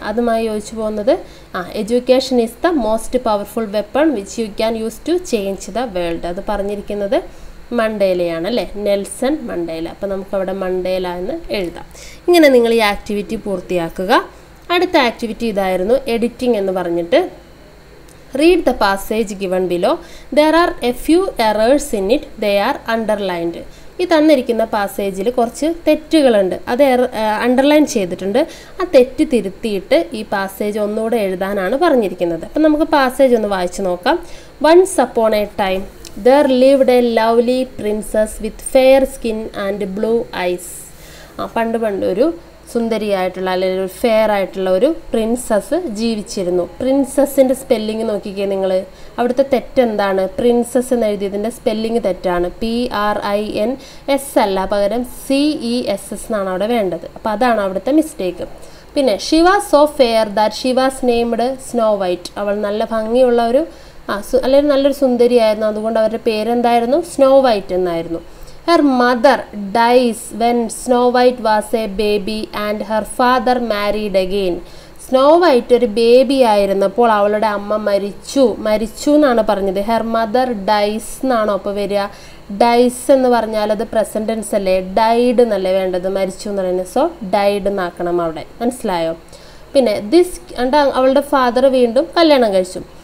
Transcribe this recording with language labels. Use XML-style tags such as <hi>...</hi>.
<ml>അതുമായി യോജിച്ചു പോകുന്നത്</ml> <en>Education is the most powerful weapon which you can use to change the world.</en> <ml>അത് പറഞ്ഞിരിക്കുന്നത് മണ്ടേലയാണ് അല്ലേ, നെൽസൺ മണ്ടേല. അപ്പോൾ നമുക്കവിടെ മണ്ടേല എന്ന് എഴുതാം. ഇങ്ങനെ നിങ്ങൾ ഈ ആക്ടിവിറ്റി പൂർത്തിയാക്കുക. അടുത്ത ആക്ടിവിറ്റി ഇതായിരുന്നു, എഡിറ്റിംഗ് എന്ന് പറഞ്ഞിട്ട്.</ml> <en>Read the passage given below. There are a few errors in it. They are underlined.</en> <ml>ഈ തന്നിരിക്കുന്ന പാസേജിൽ കുറച്ച് തെറ്റുകളുണ്ട്, അത് അണ്ടർലൈൻ ചെയ്തിട്ടുണ്ട്. ആ തെറ്റ് തിരുത്തിയിട്ട് ഈ പാസേജ് ഒന്നുകൂടെ എഴുതാനാണ് പറഞ്ഞിരിക്കുന്നത്. അപ്പം നമുക്ക് പാസേജ് ഒന്ന് വായിച്ചു നോക്കാം.</ml> <en>Once upon a time there lived a lovely princess with fair skin and blue eyes.</en> <ml>പണ്ട് ഒരു സുന്ദരിയായിട്ടുള്ള അല്ലെങ്കിൽ ഒരു ഫെയർ ആയിട്ടുള്ള ഒരു പ്രിൻസസ് ജീവിച്ചിരുന്നു. പ്രിൻസസിൻ്റെ സ്പെല്ലിങ് നോക്കിക്കേ നിങ്ങൾ. അവിടുത്തെ തെറ്റെന്താണ്? പ്രിൻസസ് എന്ന് എഴുതിയതിൻ്റെ സ്പെല്ലിങ് തെറ്റാണ്. PRINS അല്ല, പകരം CESS എന്നാണ് അവിടെ വേണ്ടത്. അപ്പോൾ അതാണ് അവിടുത്തെ മിസ്റ്റേക്ക്. പിന്നെ</ml> <en>She was so fair that she was named snow white.</en> <ml>അവൾ നല്ല ഭംഗിയുള്ള ഒരു അല്ലെങ്കിൽ നല്ലൊരു സുന്ദരിയായിരുന്നു, അതുകൊണ്ട് അവരുടെ പേരെന്തായിരുന്നു? സ്നോ വൈറ്റ് എന്നായിരുന്നു.</ml> <en>Her mother dies when Snow White was a baby and her father married again.</en> <ml>Snow white ഒരു ബേബി ആയിരുന്നപ്പോൾ അവളുടെ അമ്മ മരിച്ചു എന്നാണ് പറഞ്ഞത്.</ml> <en>her mother dies</en> <ml>എന്നാണോ അപ്പോൾ വരിക? ഡൈസ് എന്ന് പറഞ്ഞാൽ അത് പ്രസന്റ് ടെൻസ് അല്ലേ, ഡൈഡ് എന്നല്ലേ വേണ്ടത്, മരിച്ചു എന്ന് പറയുന്നത്. സോ ഡൈഡ് എന്നാക്കണം അവിടെ, മനസ്സിലായോ? പിന്നെ അവളുടെ ഫാദർ വീണ്ടും കല്യാണം കഴിച്ചു.</ml>